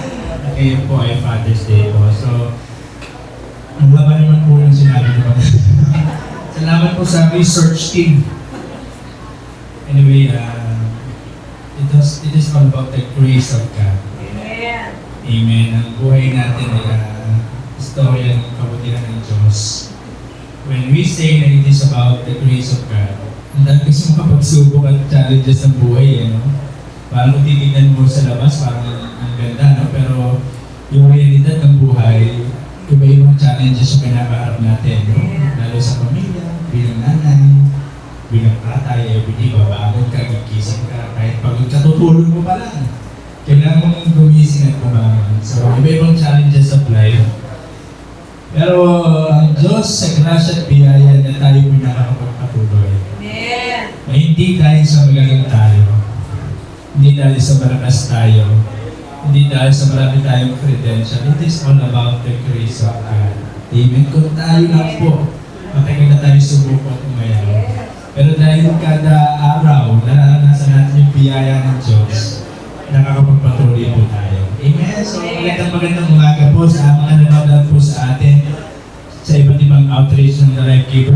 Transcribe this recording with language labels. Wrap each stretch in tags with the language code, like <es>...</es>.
<tl>At ngayon po ay Father's Day po. So, ang haba naman po yung sinabi ko. Salamat po sa research team.</tl> <en>Anyway, it is all about the grace of God. Amen. Amen.</en> <tl>Ang buhay natin ay istorya ng kabutihan ng Diyos.</tl> <en>When we say that it is about the grace of God, ang dami kasi makapagsubok at challenges ng buhay.</en> <tl>Parang kung titignan mo sa labas, parang ang ganda, no? Pero yung realidad ng buhay, iba-ibang challenges yung pinakaharap natin. No? Lalo sa pamilya, bilang nanay, bilang tatay, everyday, babangon ka, gigising ka, kahit pagod ka, tutulog mo pa lang. Kailangan mong gumising at bumangon.</tl> <en>So, iba-ibang challenges of life.</en> <tl>Pero ang Diyos sa grasya at biyaya na tayo pinakakapagpatuloy.</tl> <en>Amen.</en> <tl>Na hindi dahil sa magaling tayo, hindi dahil sa malakas tayo, hindi dahil sa marami tayong credential.</tl> <en>It is all about the grace of God.</en> <tl>Amen. Kung tayo lang po, matagal na tayo sumubok at umayaw. Pero dahil kada araw, naranasan natin yung biyaya ng Diyos, nakakapagpatuloy po tayo. Amen. So, magandang umaga po sa mga nanonood po sa atin sa iba't ibang outreach ng The Life Giver.</tl>